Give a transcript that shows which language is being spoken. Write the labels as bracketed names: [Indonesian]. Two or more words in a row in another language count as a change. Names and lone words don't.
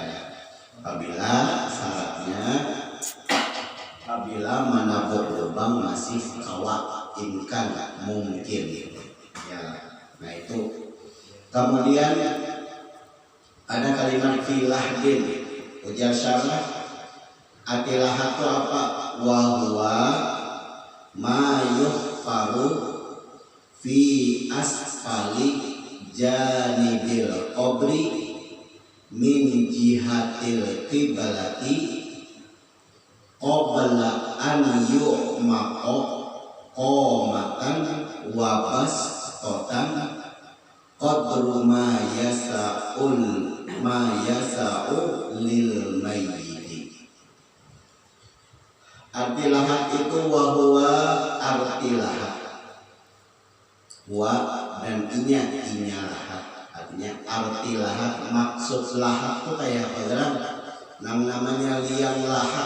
[Banjar] Apabila syaratnya, apabila menabuk lubang masih kawat imkan mungkin. Ya, nah itu. Kemudian ada kalimat filahdin, ujar syarah. Atilah itu apa? [Arabic] وهو ما يحفر في أسفل جانب القبر من جهة القبلة قبل أن يعمق قامة وبسطة قدر ما يسع للميت. [Banjar] Arti lahat itu wahwa arti lahat, wa dan inya lahat. Artinya arti lahat, maksud lahat itu kayak apa? Namanya liang lahat.